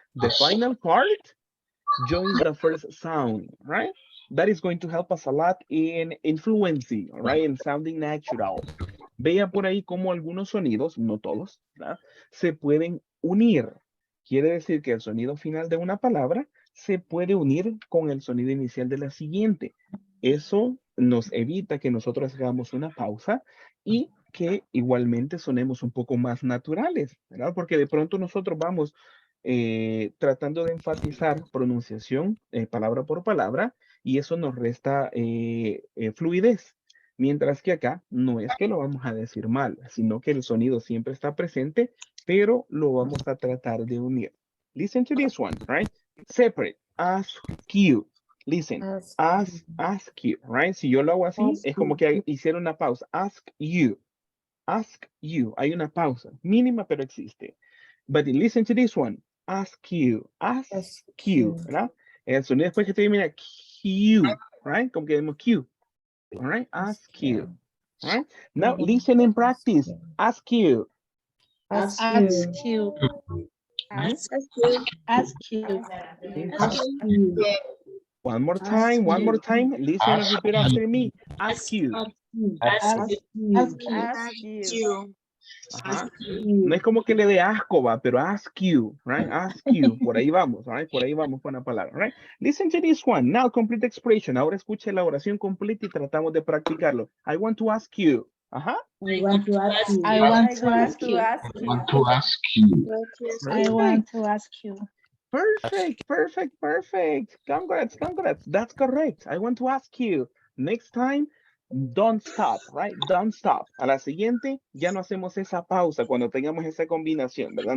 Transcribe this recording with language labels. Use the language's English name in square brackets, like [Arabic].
[English] The final part joins the first sound, right? That is going to help us a lot in fluency, all right? In sounding natural. [Spanish] Vea por ahí cómo algunos sonidos, no todos, ¿verdad? Se pueden unir. Quiere decir que el sonido final de una palabra se puede unir con el sonido inicial de la siguiente. Eso nos evita que nosotros hagamos una pausa y que igualmente sonemos un poco más naturales, ¿verdad? Porque de pronto nosotros vamos tratando de enfatizar pronunciación palabra por palabra y eso nos resta fluidez. Mientras que acá no es que lo vamos a decir mal, sino que el sonido siempre está presente, pero lo vamos a tratar de unir. [English] Listen to this one, right? Separate, ask you. Listen, ask you, right? [Spanish] Si yo lo hago así, es como que hiciera una pausa. [English] Ask you. [Spanish] Hay una pausa, mínima, pero existe. [English] But listen to this one. Ask you, [Spanish] ¿verdad? El sonido después que termina Q, right? Como que decimos Q. [English] All right, ask you. All right, now listen and practice. Ask you. Ask Ask you. you. Ask you. Ask you. Thank Ask you. you. One more time, one more time. Listen and Ask repeat after me. Ask you. Ask you. Ask you. Ajá. [Spanish] No es como que le dé asco, va, pero [English] ask you, right? Ask you. [Spanish] Por ahí vamos, right? Por ahí vamos con la palabra, right? [English] Listen to this one. Now, complete expression. [Spanish] Ahora escuche la oración completa y tratamos de practicarlo. [English] I want to ask you. Ajá. I want to ask you. I want to ask you. ask I you. want to ask you. I want to ask you. Perfect, perfect, perfect. Congrats, congrats. That's correct. I want to ask you. Next time, don't stop, right? Don't stop. [Spanish] A la siguiente, ya no hacemos esa pausa cuando tengamos esa combinación, ¿verdad?